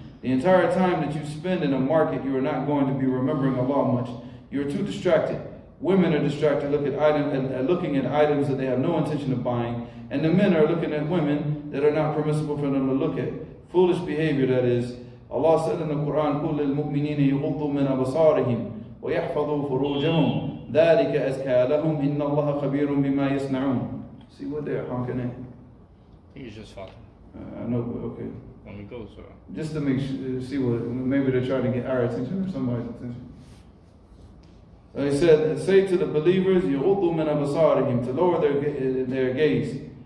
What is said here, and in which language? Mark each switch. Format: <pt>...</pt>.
<en>The entire time that you spend in a market, you are not going to be remembering Allah much. You are too distracted. Women are distracted looking at items that they have no intention of buying, and the men are looking at women that are not permissible for them to look at. Foolish behavior, that is. Allah said in the Quran,</en> <ar>قُلْ لِلْمُؤْمِنِينَ يُغُضُّوا مِنْ أَبْصَارِهِمْ وَيَحْفَظُوا فُرُوجَهُمْ ذَلِكَ أَزْكَىٰ لَهُمْ إِنَّ اللَّهَ خَبِيرٌ بِمَا يَصْنَعُونَ.</ar> <en>See what they're honking at? I think it's just fucking. I know, but okay. When we go, so. Just to make sure, see what, maybe they're trying to get our attention or somebody's attention. He said, say to the believers,</en> <ar>يُغُضُّوا مِنْ أَبْصَارِهِمْ,</ar> <en>to lower their gaze.</en>